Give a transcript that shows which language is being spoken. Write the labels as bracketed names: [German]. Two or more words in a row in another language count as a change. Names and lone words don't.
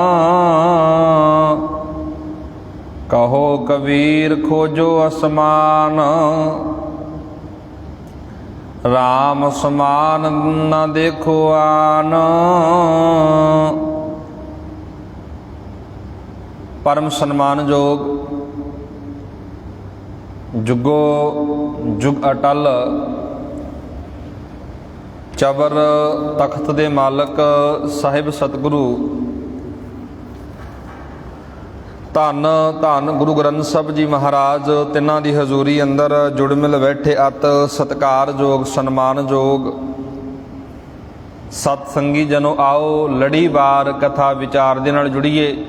[Punjabi] कहो कबीर खोजो असमान। राम समान न देखो आन। ਪਰਮ ਸਨਮਾਨਯੋਗ ਜੁਗੋ ਜੁਗ ਅਟੱਲ ਚਵਰ ਤਖ਼ਤ ਦੇ ਮਾਲਕ ਸਾਹਿਬ ਸਤਿਗੁਰੂ ਧੰਨ ਧੰਨ ਗੁਰੂ ਗ੍ਰੰਥ ਸਾਹਿਬ ਜੀ ਮਹਾਰਾਜ ਤਿਨ੍ਹਾਂ ਦੀ ਹਜ਼ੂਰੀ ਅੰਦਰ ਜੁੜ ਮਿਲ ਬੈਠੇ ਅਤਿ ਸਤਿਕਾਰਯੋਗ ਸਨਮਾਨਯੋਗ ਸਤਿਸੰਗੀ ਜਨੋ ਆਓ ਲੜੀਵਾਰ ਕਥਾ ਵਿਚਾਰ ਦੇ ਨਾਲ ਜੁੜੀਏ।